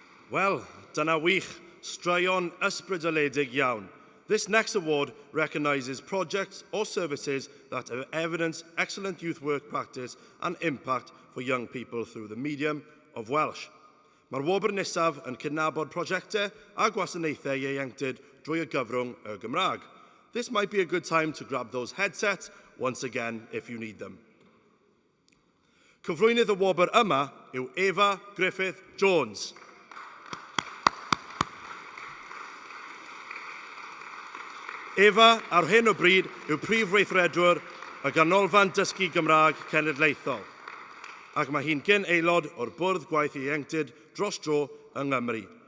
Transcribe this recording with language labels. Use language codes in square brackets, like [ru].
[cy] Wel, dyna wych, straeon ysbrydoledig iawn. [en] This next award recognises projects or services that evidence excellent youth work practice and impact for young people through the medium of Welsh. [cy] Mae'r wobr nesaf yn cydnabod prosiectau a gwasanaethau ieuenctid drwy y gyfrwng y Gymraeg. [en] This might be a good time to grab those headsets once again if you need them. [cy] Cyflwynydd y wobr yma yw Eva Griffith Jones. Eva, ar hyn o bryd, yw prif weithredwr y Ganolfan Dysgu Gymraeg Cenedlaethol, ac mae hi'n gyn aelod o'r Bwrdd Gwaith Ieuenctid dros dro yng Nghymru.